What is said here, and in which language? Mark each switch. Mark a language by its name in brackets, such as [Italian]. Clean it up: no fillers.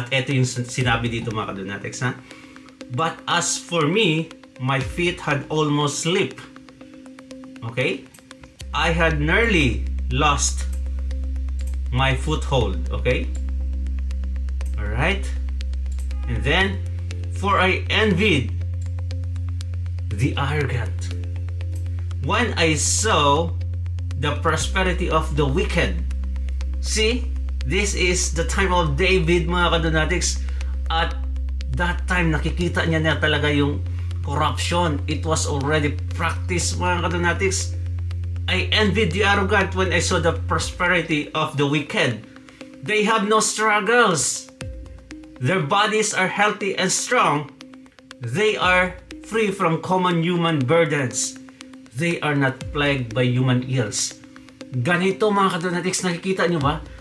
[Filipino] At ito yung sinabi dito mga kadonatics. [English] But as for me, my feet had almost slipped. Okay? I had nearly lost my foothold. Okay? Alright? And then, for I envied the arrogant when I saw the prosperity of the wicked. See, this is the time of David [Filipino] mga kadonatics. [English] At that time, [Filipino] nakikita niya na talaga yung corruption. [English] It was already practiced [Filipino] mga kadonatics. [English] I envied the arrogant when I saw the prosperity of the wicked. They have no struggles. Their bodies are healthy and strong. They are free from common human burdens. They are not plagued by human ills. [Filipino] Ganito mga kadonatics, nakikita nyo ba?